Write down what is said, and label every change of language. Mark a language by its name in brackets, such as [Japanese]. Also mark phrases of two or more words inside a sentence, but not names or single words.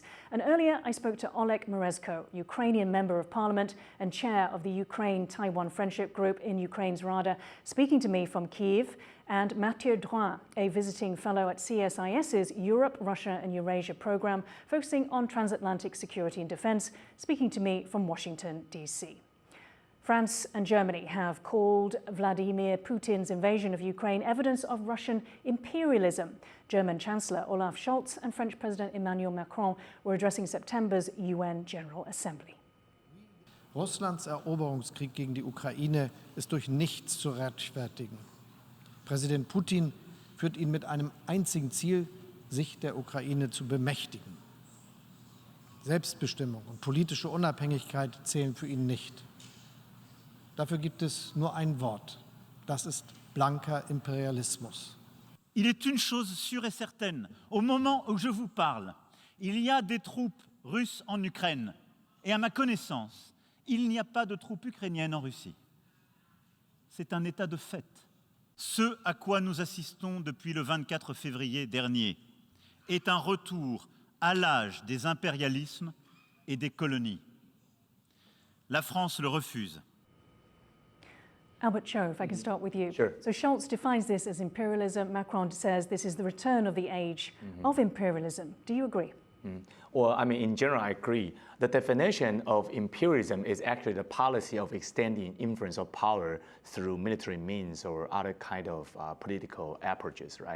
[English] And earlier I spoke to Oleksandr Merezhko, Ukrainian Member of Parliament and Chair of the Ukraine-Taiwan Friendship Group in Ukraine's Rada, speaking to me from Kyiv, and Mathieu Droin, a visiting fellow at CSIS's Europe, Russia and Eurasia Program, focusing on transatlantic security and defense, speaking to me from Washington, D.C. France and Germany have called Vladimir Putin's invasion of Ukraine evidence of Russian imperialism. German Chancellor Olaf Scholz and French President Emmanuel Macron were addressing September's UN General Assembly. [German] Russlands Eroberungskrieg gegen die Ukraine ist durch nichts zu rechtfertigen. Präsident Putin führt ihn mit einem einzigen Ziel, sich der Ukraine zu bemächtigen. Selbstbestimmung und politische Unabhängigkeit zählen für ihn nicht. Dafür gibt es nur ein Wort. Das ist blanker Imperialismus. [French] Il est une chose sûre et certaine. Au moment où je vous parle, il y a des troupes russes en Ukraine. Et à ma connaissance, il n'y a pas de troupes ukrainiennes en Russie. C'est un état de fait. Ce à quoi nous assistons depuis le 24 février dernier est un retour à l'âge des impérialismes et des colonies. La France le refuse. [English] Albert Cho, if I can start with you. Sure. So Scholz defines this as imperialism. Macron says this is the return of the age of imperialism. Do you agree? Well, I mean, in general, I agree. The definition of imperialism is actually the policy of extending influence of power through military means or other kind of political approaches, right?